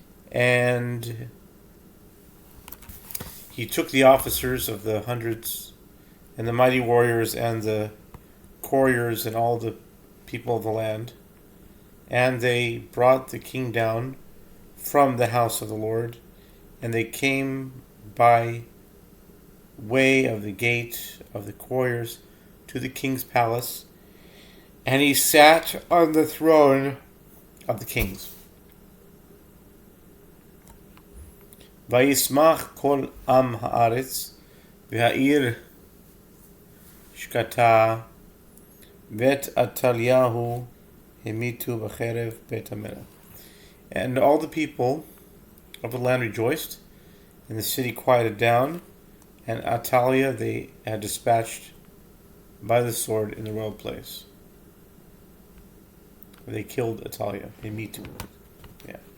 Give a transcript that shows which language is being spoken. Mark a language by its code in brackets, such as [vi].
[en] And he took the officers of the hundreds and the mighty warriors and the couriers and all the people of the land, and they brought the king down from the house of the Lord, and they came by way of the gate of the couriers to the king's palace, and he sat on the throne of the kings. [he] וישמח כל עם הארץ והעיר שקטה ואת עתליהו המיתו בחרב בית המלך. [en] And all the people of the land rejoiced, and the city quieted down, and Atalia they had dispatched by the sword in the royal place. They killed Atalia, Hemitu. Yeah.